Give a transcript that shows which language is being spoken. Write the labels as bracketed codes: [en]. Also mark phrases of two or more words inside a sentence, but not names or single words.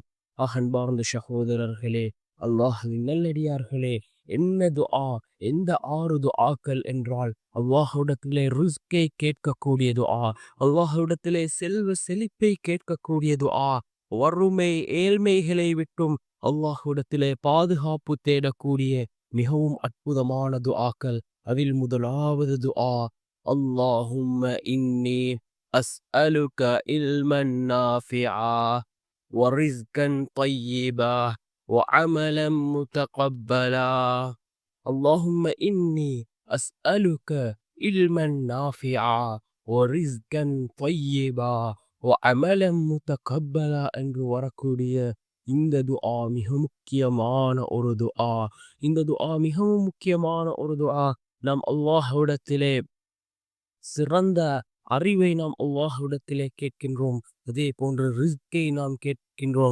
[ta] அன்பார்ந்த சகோதரர்களே, அல்லாஹ்வின் நல்லடியார்களே, என்ன துஆ, எந்த 6 துஆக்கள் என்றால், அல்லாஹ்விடத்திலே ரிஸ்கை கேட்கக்கூடிய துஆ, அல்லாஹ்விடத்திலே செல்வ செழிப்பை கேட்கக்கூடிய துஆ, வறுமை ஏழ்மைகளை விட்டும் அல்லாஹ்விடத்திலே பாதுகாப்பு தேடக்கூடிய மிகவும் அற்புதமான துஆக்கள். அதில் முதலாவது துஆ, [ar] اللهم إني أسألك علما نافعا ورزقا طيبا وعملا متقبلا. اللهم إني أسألك علما نافعا ورزقا طيبا وعملا متقبلا [ta] என்று வரக்கூடிய இந்த துஆ மிக முக்கியமான ஒரு துஆ. இந்த துஆ மிகவும் முக்கியமான ஒரு துஆ. நாம் அல்லாஹ்விடத்திலே சிறந்த அறிவை நாம் அல்லாஹ்விடத்திலே கேட்கின்றோம். அதே போன்று ரிஸ்கை நாம் கேட்கின்றோம்.